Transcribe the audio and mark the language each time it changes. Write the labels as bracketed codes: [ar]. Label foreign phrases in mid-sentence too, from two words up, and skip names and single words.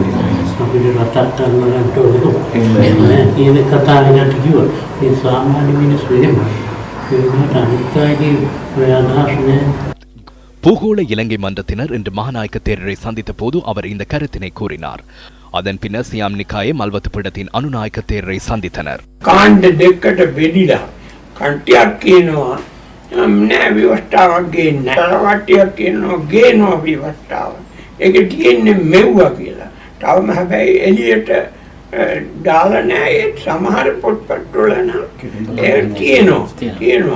[si] අපිට රටක් ගන්නට ඕනේ. කියන කතාවකට කිව්වා. මේ සාමාන්‍ය මිනිස්සු එහෙම. ඒකට අනිත්‍යයේ ඔය අදහස් නෑ. [ta] பூகோள இலங்கை மன்றத்தினர் இன்று மகாநாயக்க தேரரை சந்தித்த போது அவர் இந்த கருத்தினை கூறினார். அதன் பின்னர் சியாம் நிக்காயே மல்வத்து பீடத்தின் அனுநாயக்க தேரரை சந்தித்தனர். [si] කාණ්ඩ දෙකකට බෙදිලා කන්ටියක් කියනවා නෑ විවස්ථාවක් ගේන්නේ නැහැ. කට්ටියක් කියනවා ගේනවා විවස්ථාව. ඒක කියන්නේ මෙව්වා කියලා. තවම හැබැයි එළියට දාලා නැහැ. ඒ සමහර පොත්පත්වල නම් ඒ කියනවා.